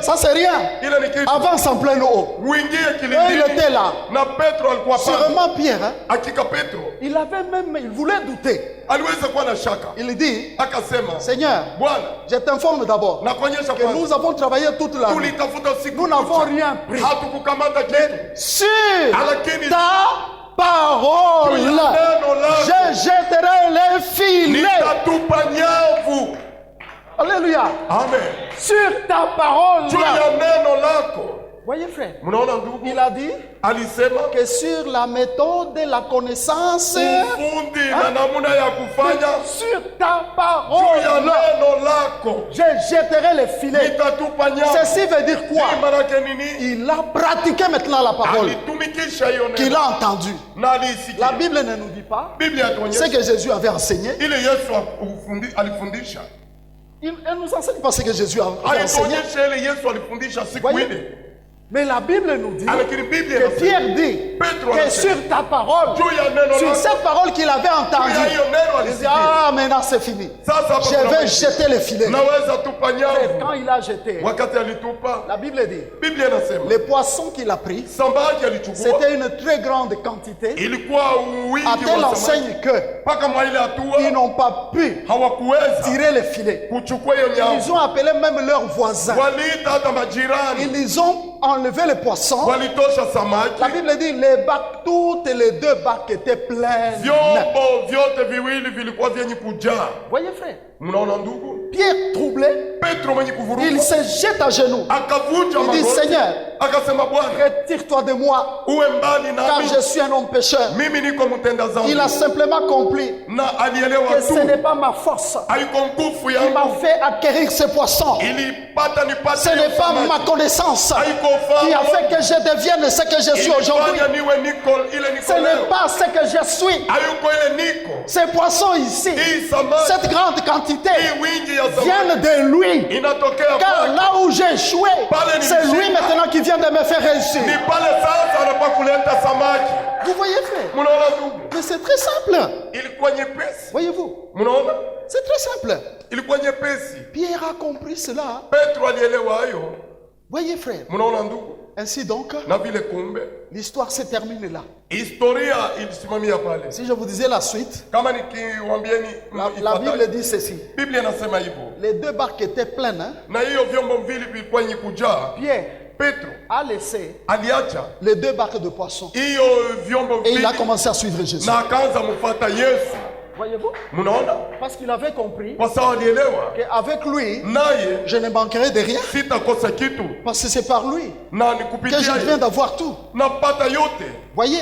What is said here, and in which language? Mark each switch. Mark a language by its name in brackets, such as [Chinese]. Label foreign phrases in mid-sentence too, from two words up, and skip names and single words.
[French] Ça c'est rien. [Swahili] Ile ni kitu. [French] Avance en pleine eau. [Swahili] Uingie [French] Et il [Swahili] kilindini. [French] était là. [Swahili] Na Petro alikuwa pale. [French] Sûrement Pierre, hein, [Swahili] Hakika Petro [French] il voulait douter. [Swahili] aliweza kuwa na shaka. [French] Il dit, [Swahili] Akasema, [French] Seigneur, [Swahili] Bwana, [French] je t'informe d'abord [Swahili] nakuonyesha [French] que [Swahili] kwanza. [French] nous avons travaillé toute la nuit. [Swahili] Tulitafuta usiku [French] Nous n'avons [Swahili] kucha. [French] rien pris. [Swahili] Hatukukamata kitu. [French] Sur [Swahili] Lakini [French] ta parole, [Swahili] juu ya neno lako [French] je jetterai les filets. [Swahili] nitatupa nyavu. [French] Alléluia. [Swahili] Amen. [French] Sur ta parole. [Swahili] Juu ya neno lako. [French] Voyez frère, [Swahili] Mnaona ndugu? [French] il a dit [Swahili] Alisema [French] que sur la méthode de la connaissance, [Swahili] ufundi na namna ya kufanya [French] sur ta [Swahili] juu ya [French] parole, [Swahili] neno lako [French] je jetterai les filets. [Swahili] nitatupa nyavu. [French] Ceci veut dire [Swahili] Hii [French] quoi? [Swahili] maana yake nini? [French] Il a pratiqué maintenant la parole [Swahili] Alitumikisha hiyo [French] qu'il [Swahili] neno [French] a entendue. [Swahili] na aliisikia. [French] La Bible ne nous dit pas [Swahili] Biblia [French] ce [Swahili] yatuonyesha [French] que Jésus avait enseigné. [Swahili] ile Yesu alifundisha. [French] Elle nous enseigne pas ce que Jésus avait enseigné. [Swahili] Alituonyesha ile Yesu alifundisha siku [French] Voyez? [Swahili] ile. [French] Mais la Bible nous dit [Swahili] Lakini Biblia [French] que [Swahili] inasema [French] Pierre dit [Swahili] Petro [French] que [Swahili] anasema [French] sur ta parole, [Swahili] juu ya neno [French] sur [Swahili] lako, [French] cette parole qu'il avait [Swahili] juu ya [French] entendue, [Swahili] hiyo neno [French] il dit, [Swahili] alisikia. [French] ah, maintenant c'est fini. [Swahili] Sasa hapa [French] Je [Swahili] kuna [French] vais [Swahili] maisha. [French] jeter les filets. [Swahili] Naweza tupa [French] Et [Swahili] nyavu. [French] quand il a jeté, [Swahili] Wakati alitupa, [French] la Bible dit, [Swahili] Biblia inasema [French] les poissons qu'il a pris, [Swahili] samaki alichukua, [French] c'était une très grande quantité, [Swahili] ilikuwa wingi [French] à telle [Swahili] wa samaki [French] enseigne que [Swahili] mpaka mwa ile [French] ils [Swahili] hatua [French] n'ont pas pu [Swahili] hawakuweza [French] tirer les filets. [Swahili] kuchukua hiyo [French] Ils [Swahili] nyavu. [French] ont appelé même leurs voisins. [Swahili] Waliita hata majirani, [French] Ils ont enlevé les poissons. [Swahili] walitosha [French] La [Swahili] samaki. [French] Bible dit, les bacs, toutes les deux bacs étaient pleines. [Swahili] Vyombo vyote viwili vilikuwa vyenye kujaa. [French] Voyez frère, [Swahili] Mnaona ndugu? [French] Pierre troublé, [Swahili] Petro mwenye [French] il [Swahili] kuvuruga [French] se jette à genoux. [Swahili] akavunja [French] Il dit, [Swahili] magoti, [French] Seigneur, [Swahili] akasema Bwana, [French] retire-toi de moi, [Swahili] uwe mbali [French] car [Swahili] nami, [French] je suis un homme pécheur. [Swahili] mimi niko mtenda [French] Il [Swahili] dhambi. [French] a simplement compris [Swahili] Na alielewa [French] que ce [Swahili] tu [French] n'est pas ma force [Swahili] haiko nguvu [French] qui m'a [Swahili] yangu [French] fait acquérir ces poissons. [Swahili] ilipata nipate [French] Ce n'est pas ma connaissance qui a fait que je devienne ce que je suis aujourd'hui. [Swahili] ilifanya niwe niko ile niko [French] Ce n'est [Swahili] leo. [French] pas ce que je suis. [Swahili] Hayuko ile niko. [French] Ces poissons ici, [Swahili] Hii samaki, [French] cette grande quantité, [Swahili] hii wingi ya samaki [French] viennent de lui. [Swahili] inatokea [French] Car [Swahili] kwake. [French] là où j'ai échoué, c'est lui maintenant qui vient de me faire réussir. [Swahili] Ni pale sasa anakuwa kuleta samaki. [French] Vous voyez frère, [Swahili] Mnaona ndugu? [French] mais c'est très simple. [Swahili] Ilikuwa nyepesi. [French] Voyez-vous, [Swahili] Mnaona? [French] c'est très simple. [Swahili] Ilikuwa nyepesi. [French] Pierre a compris cela. [Swahili] Petro alielewa hayo. [French] Voyez frère, [Swahili] Mnaona ndugu? [French] ainsi donc, [Swahili] Na vile kumbe [French] l'histoire se termine là. [Swahili] historia ilisimamia pale. [French] Si je vous disais la suite, [Swahili] Kama nikiwaambieni [French] la [Swahili] ifuatayo. [French] Bible dit ceci. [Swahili] Biblia inasema hivyo. [French] Les deux barques étaient pleines. Hein? [Swahili] Na hiyo vyombo mbili vilikuwa yenye kujaa. [French] Pierre [Swahili] Petro [French] a laissé [Swahili] aliacha [French] les deux barques de poissons. [Swahili] hiyo vyombo [French] Et il [Swahili] mbili [French] a commencé à suivre Jésus. [Swahili] na akaanza mfuata Yesu. [French] Voyez-vous? [Swahili] Munaona? [French] Parce qu'il avait compris [Swahili] Kwa sababu alielewa [French] qu'avec lui, [Swahili] naye [French] je ne manquerai de rien. [Swahili] sitakosa kitu [French] Parce que c'est par lui [Swahili] na ni [French] que je [Swahili] kupitia [French] viens d'avoir tout. [Swahili] napata yote. [French] Voyez?